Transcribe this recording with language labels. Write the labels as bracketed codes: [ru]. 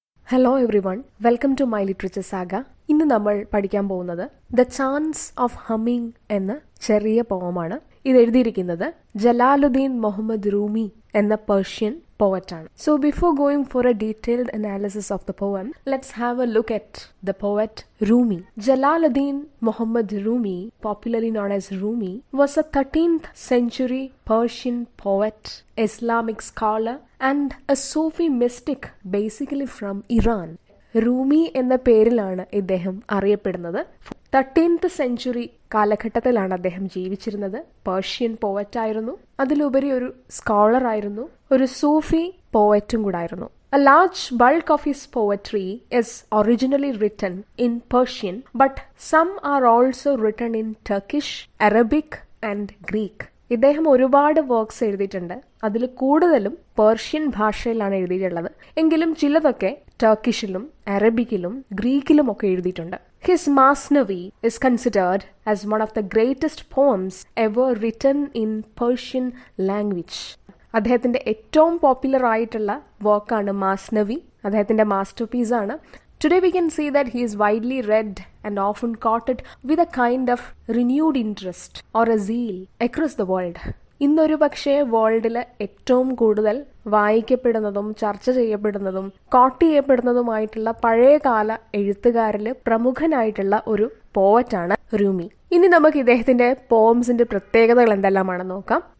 [en] Hello everyone, welcome to my literature saga. [ml] ഇന്ന് നമ്മൾ പഠിക്കാൻ പോകുന്നത് ദ ചാൻസ് ഓഫ് ഹമ്മിങ് എന്ന ചെറിയ പോമാണ്. ഇത് എഴുതിയിരിക്കുന്നത് ജലാലുദ്ദീൻ മുഹമ്മദ് റൂമി എന്ന Persian പോവറ്റാണ്. [en] So before going for a detailed analysis of the poem, let's have a look at the poet Rumi. Jalaluddin Muhammad Rumi, popularly known as Rumi, was a 13th century Persian poet, Islamic scholar and a Sufi mystic, basically from Iran. [ml] റൂമി എന്ന പേരിലാണ് ഇദ്ദേഹം അറിയപ്പെടുന്നത്. 13th century കാലഘട്ടത്തിലാണ് അദ്ദേഹം ജീവിച്ചിരുന്നത്. Persian പോവറ്റ് ആയിരുന്നു, അതിലുപരി ഒരു സ്കോളർ ആയിരുന്നു, ഒരു സൂഫി പോവറ്റും കൂടായിരുന്നു. [en] A large bulk of his poetry is originally written in Persian, but some are also written in Turkish, Arabic and Greek. [ml] ഇദ്ദേഹം ഒരുപാട് വർക്ക്സ് എഴുതിയിട്ടുണ്ട്. അതിൽ കൂടുതലും പേർഷ്യൻ ഭാഷയിലാണ് എഴുതിയിട്ടുള്ളത്. എങ്കിലും ചിലതൊക്കെ ടർക്കിഷിലും അറബിക്കിലും ഗ്രീക്കിലും ഒക്കെ എഴുതിയിട്ടുണ്ട്. [en] His Masnavi is considered as one of the greatest poems ever written in Persian language. [ml] അദ്ദേഹത്തിന്റെ ഏറ്റവും പോപ്പുലർ ആയിട്ടുള്ള വർക്കാണ് മാസ്നവി. അദ്ദേഹത്തിന്റെ മാസ്റ്റർ പീസ് ആണ്. [en] Today we can see that he is widely read and often quoted with a kind of renewed interest or a zeal across the world. [ml] ഇന്നൊരു പക്ഷേ വേൾഡിൽ ഏറ്റവും കൂടുതൽ വായിക്കപ്പെടുന്നതും ചർച്ച ചെയ്യപ്പെടുന്നതും കോട്ട് ചെയ്യപ്പെടുന്നതുമായിട്ടുള്ള പഴയകാല എഴുത്തുകാരിൽ പ്രമുഖനായിട്ടുള്ള ഒരു പോവറ്റാണ് റൂമി. ഇനി നമുക്ക് ഇദ്ദേഹത്തിന്റെ പോംസിന്റെ പ്രത്യേകതകൾ എന്തെല്ലാമാണെന്ന് നോക്കാം.